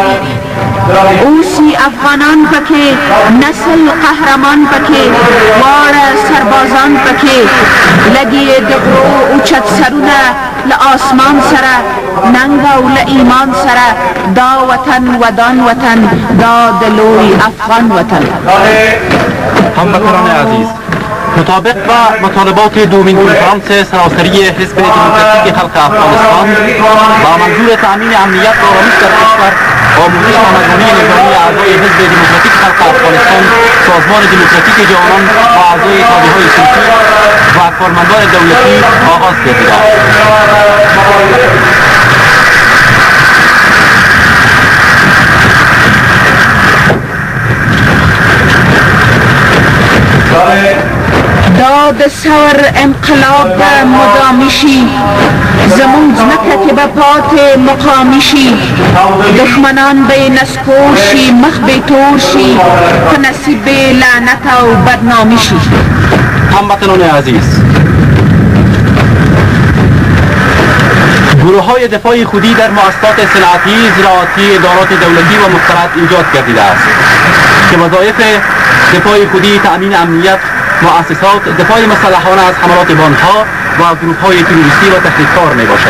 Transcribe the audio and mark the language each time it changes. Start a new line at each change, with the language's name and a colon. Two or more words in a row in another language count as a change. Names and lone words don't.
Pashto: اوسی افغانان پکې، نسل قهرمان پکې، واړه سربازان پکې، لګي د غرو اوچت سرونه له آسمان سره، ننګ او له ایمان سره. دا وطن ودان وطن، دا د لوی افغان وطن.
Persian: هموطنان عزیز، مطابق با مطالبات دومین کنفرانس سراسری حزب دموکراتیک خلق افغانستان با منظور تأمین امنیت و آرامش در کشور، آموزش و مضمونی نظامی اعضای حزب دموکراتیک خلق افغانستان، سازمان دموکراتیک جوانان و اعضای تابعهای صنفی و کارمندان دولتی آغاز گردیده است.
Pashto: دا د ثور انقلاب به مدامي شي، زموږ ځمکه کې به پاتې مقامي شي، دښمنان به یې نسکور شي، مخ به یې تور شي، په نصیب به یې لعنت او بدنامي شي.
Persian: هموطنان عزیز، گروه‌های دفاع خودی در مؤسسات صنعتی، زراعتی، ادارات دولتی و مستند ایجاد گردیده است که وظایف دفاع خودی تأمین امنیت مؤسسات، دفاع مسلحانه از حملات بانک‌ها و گروه‌های تروریستی و تحریک‌کار میباشد.